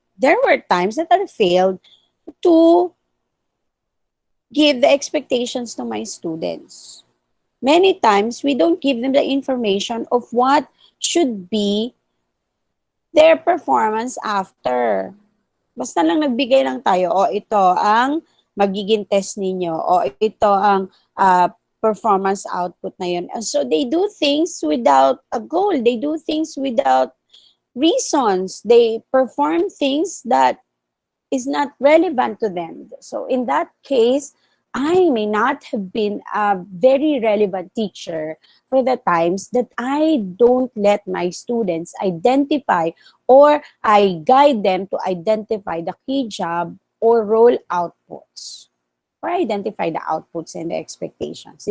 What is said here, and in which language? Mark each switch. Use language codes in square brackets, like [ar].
[en] There were times that I failed to give the expectations to my students. Many times, we don't give them the information of what should be their performance after. [tl] Basta lang nagbigay lang tayo, o ito ang magiging test ninyo, o ito ang performance output na yun. [en] And so they do things without a goal. They do things without reasons. They perform things that is not relevant to them. So in that case, I may not have been a very relevant teacher for the times that I don't let my students identify or I guide them to identify the key job or role outputs or identify the outputs and the expectations.